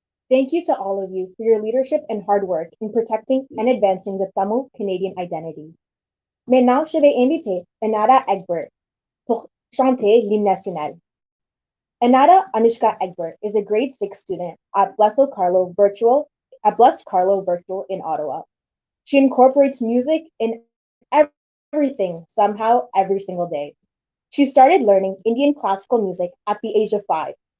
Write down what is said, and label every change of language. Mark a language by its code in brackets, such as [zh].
[en] Thank you to all of you for your leadership and hard work in protecting and advancing the Tamil Canadian identity. [fr] Maintenant, je vais inviter Anada Egbert pour chanter l'hymne national. [en] Anada Anushka Egbert is a grade 6 student at Blessed Carlo Virtual in Ottawa. She incorporates music in everything somehow every single day. She started learning Indian classical music at the age of 5.